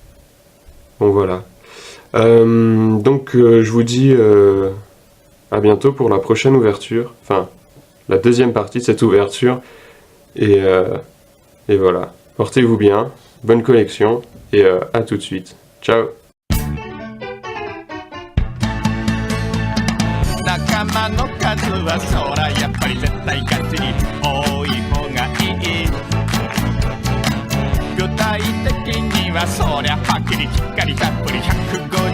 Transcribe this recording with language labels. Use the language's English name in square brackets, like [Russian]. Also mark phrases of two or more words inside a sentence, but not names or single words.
[French] Bon voilà. Donc je vous dis à bientôt pour la prochaine ouverture, enfin la deuxième partie de cette ouverture, et Et voilà, portez-vous bien, bonne collection, et à tout de suite. Ciao. [Japanese] 仲間の数はそらやっぱり絶対ガチに多い方がいい具体的にはそりゃはっきりしっかりたっぷり100